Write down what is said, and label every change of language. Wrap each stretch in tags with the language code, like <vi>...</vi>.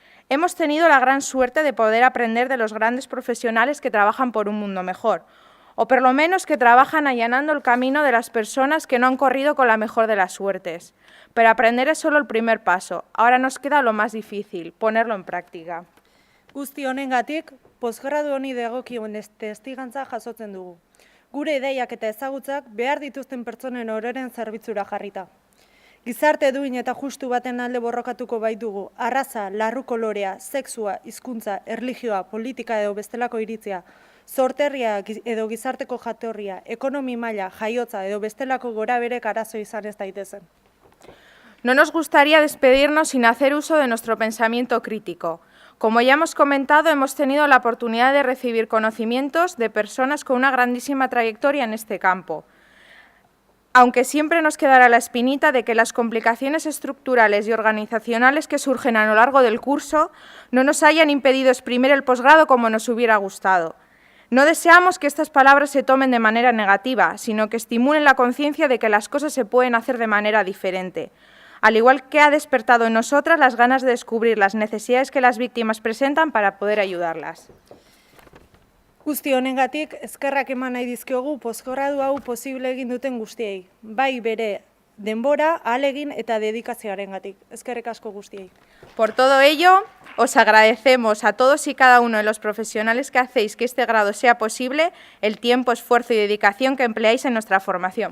<es>Hemos tenido la gran suerte de poder aprender de los grandes profesionales que trabajan por un mundo mejor, o por lo menos que trabajan allanando el camino de las personas que no han corrido con la mejor de las suertes. Pero aprender es solo el primer paso. Ahora nos queda lo más difícil, ponerlo en práctica.</es> <eu>Guzti honengatik, posgradu honi dagokion testigantza jasotzen dugu. Gure ideiak eta ezagutzak behar dituzten pertsonen ororen zerbitzura jarrita. Gizarte duin eta justu baten alde borrokatuko baitugu, arraza, larru kolorea, sexua, hizkuntza, erlijioa, politika edo bestelako iritzia, sorterria edo gizarteko jatorria, ekonomi maila, jaiotza edo bestelako goraberek arazo izan ez daitezen.</eu> <es>No nos gustaría despedirnos sin hacer uso de nuestro pensamiento crítico. Como ya hemos comentado, hemos tenido la oportunidad de recibir conocimientos de personas con una grandísima trayectoria en este campo. Aunque siempre nos quedará la espinita de que las complicaciones estructurales y organizacionales que surgen a lo largo del curso no nos hayan impedido exprimir el posgrado como nos hubiera gustado. No deseamos que estas palabras se tomen de manera negativa, sino que estimulen la conciencia de que las cosas se pueden hacer de manera diferente, al igual que ha despertado en nosotras las ganas de descubrir las necesidades que las víctimas presentan para poder ayudarlas.</es> <eu>Guzti honengatik, eskerrak eman nahi dizkiogu posgradu hau posible egin duten guztiei, bai bere denbora, ahalegin eta dedikazioarengatik. Eskerrik asko guztiei.</eu> <es>Por todo ello, os agradecemos a todos y cada uno de los profesionales que hacéis que este grado sea posible el tiempo, esfuerzo y dedicación que empleáis en nuestra formación.</es>